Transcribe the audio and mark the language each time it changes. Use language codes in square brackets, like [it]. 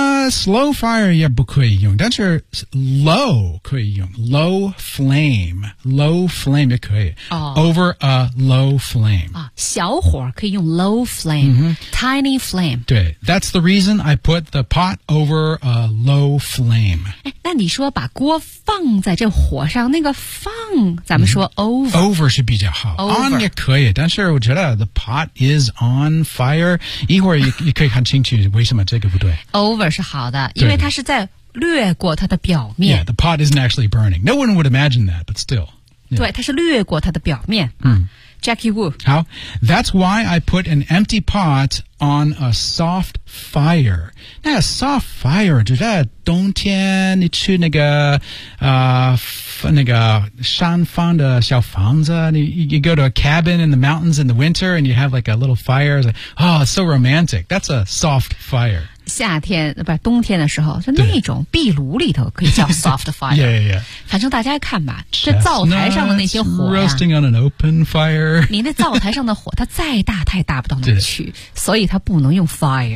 [en] Slow fire [zh] 也不可以用，但是 [en] low 可以用 low flame [zh] 也可以、 [en] over a low flame、 [zh] 小火可以用 low flame、tiny flame 对 [en] that's the reason I put the pot over a low flame [zh] 那你说把锅放在这火上那个放咱们说 over、 over 是比较好、 [en] over. [zh] on 也可以但是我觉得 [en] the pot is on fire [zh] 一会儿你可以看清楚为什么这个不对 over 是好的因为它是在掠过它的表面 [en] Yeah, the pot isn't actually burning No one would imagine that, but still、yeah. [zh] 对它是掠过它的表面、Jackie Wu [en] 好 That's why I put an empty pot on a soft fire [zh] 那 soft fire 就在冬天你去那个、那个山方的小房子 [en] you go to a cabin in the mountains in the winter and you have like a little fire it's like, Oh, it's so romantic That's a soft fire [zh] 夏天不是冬天的时候，就那种壁炉里头可以叫 [en] soft fire。 yeah, yeah, yeah. [zh] 反正大家看吧，这灶台上的那些火、 [en] roasting on an open fire. [zh] 你那灶台上的火，它再大，它也大不到哪去，所以它不能用 fire。